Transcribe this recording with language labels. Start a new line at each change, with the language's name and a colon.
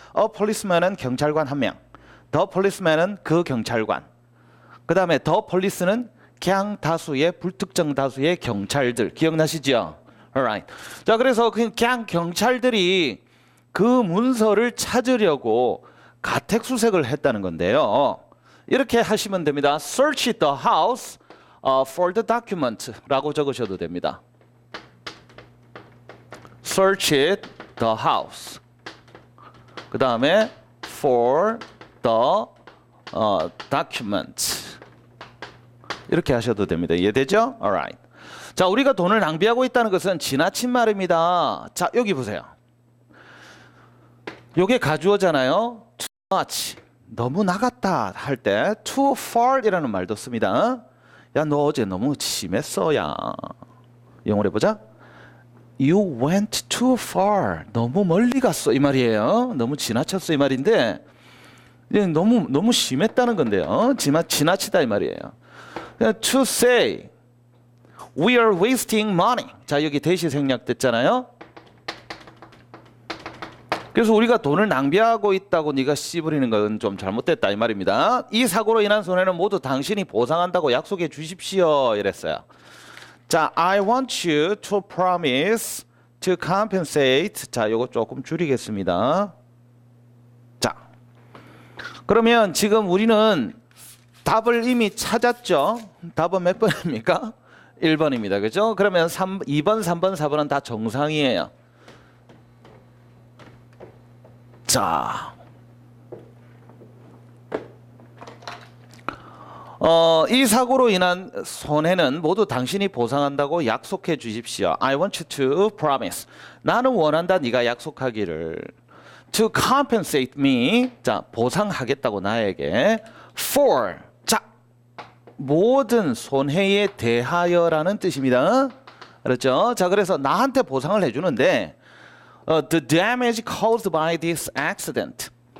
Korean: A policeman은 경찰관 한 명. The policeman은 그 경찰관. 그 다음에 the police는 그냥 다수의 불특정 다수의 경찰들. 기억나시죠?
English: Alright.
Korean: 자, 그래서 그냥 경찰들이 그 문서를 찾으려고 가택 수색을 했다는 건데요. 이렇게 하시면 됩니다.
English: Search the house for the document
Korean: 라고 적으셔도 됩니다.
English: Search it the house.
Korean: 그 다음에
English: for the document.
Korean: 이렇게 하셔도 됩니다. 이해되죠?
English: Alright.
Korean: 자, 우리가 돈을 낭비하고 있다는 것은 지나친 말입니다. 자, 여기 보세요. 요게 가주어잖아요. Too much. 너무 나갔다 할 때
English: too far
Korean: 이라는 말도 씁니다. 야, 너 어제 너무 심했어, 야. 영어로 해보자.
English: You went too far.
Korean: 너무 멀리 갔어 이 말이에요. 너무 지나쳤어 이 말인데 너무 심했다는 건데요. 지나치다 이 말이에요.
English: To say we are wasting money.
Korean: 자, 여기 대시 생략됐잖아요. 그래서 우리가 돈을 낭비하고 있다고 네가 씨부리는 건 좀 잘못됐다 이 말입니다. 이 사고로 인한 손해는 모두 당신이 보상한다고 약속해 주십시오 이랬어요. 자,
English: I want you to promise to compensate.
Korean: 자, 요거 조금 줄이겠습니다. 자, 그러면 지금 우리는 답을 이미 찾았죠. 답은 몇 번입니까? 1번입니다. 그죠? 그러면 2번, 3번, 4번은 다 정상이에요. 자, 이 사고로 인한 손해는 모두 당신이 보상한다고 약속해 주십시오.
English: I want you to promise.
Korean: 나는 원한다 네가 약속하기를.
English: To compensate me.
Korean: 자, 보상하겠다고 나에게.
English: For.
Korean: 자, 모든 손해에 대하여라는 뜻입니다. 그렇죠? 자, 그래서 나한테 보상을 해주는데
English: the damage caused by this accident.